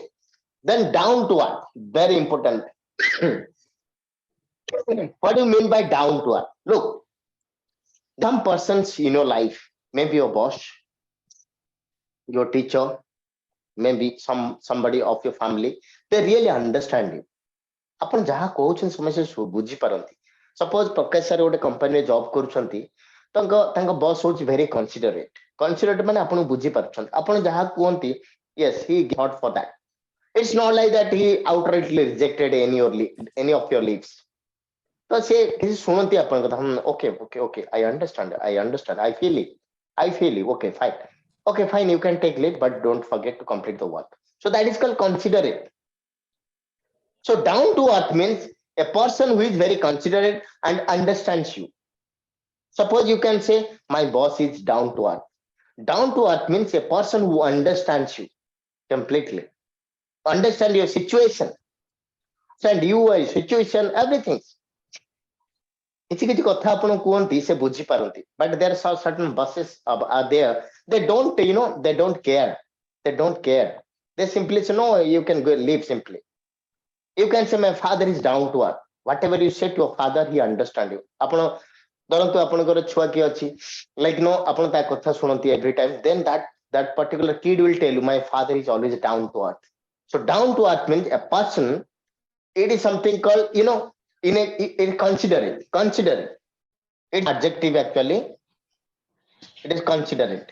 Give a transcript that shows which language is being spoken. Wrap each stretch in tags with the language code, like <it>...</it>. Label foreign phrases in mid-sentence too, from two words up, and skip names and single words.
<en>Then down to earth, very important. What do you mean by down to earth? Look, some persons in your life, maybe your boss, your teacher, maybe somebody of your family, they really understand you.</en> <or>ଆପଣ ଯାହା କହୁଛନ୍ତି ସମସ୍ତେ ବୁଝିପାରନ୍ତି. ସପୋଜ ପ୍ରକାଶ ସାର୍ ଗୋଟେ କମ୍ପାନୀରେ ଜବ୍ କରୁଛନ୍ତି, ତାଙ୍କ ବସ୍ ହଉଛି</or> <en>very considerate</en> <or>ମାନେ ଆପଣଙ୍କୁ ବୁଝିପାରୁଛନ୍ତି, ଆପଣ ଯାହା କୁହନ୍ତି</or> <en>yes he got for that. It's not like that he outrightly rejected any of your leaves.</en> <or>ତ ସେ କିଛି ଶୁଣନ୍ତି ଆପଣଙ୍କ କଥା,</or> <en>okay, I understand, I feel it, okay fine, you can take leave but don't forget to complete the work. So that is called considerate. So down to earth means a person who is very considerate and understands you. Suppose you can say my boss is down to earth. Down to earth means a person who understands you completely, understand your situation, understand your situation, everything.</en> <or>କିଛି କିଛି କଥା ଆପଣ କୁହନ୍ତି ସେ ବୁଝିପାରନ୍ତି,</or> <en>but there are certain bosses are there, they don't care, they simply say no, you can go leave simply. You can say my father is down to earth. Whatever you say to your father, he understand you.</en> <or>ଆପଣ ଧରନ୍ତୁ ଆପଣଙ୍କର ଛୁଆ କିଏ ଅଛି,</or> <en>like no,</en> <or>ଆପଣ ତା କଥା ଶୁଣନ୍ତି</or> <en>every time, then that particular kid will tell you my father is always down to earth. So down to earth means a person, it is something called in considerate. It's adjective actually. It is considerate.</en>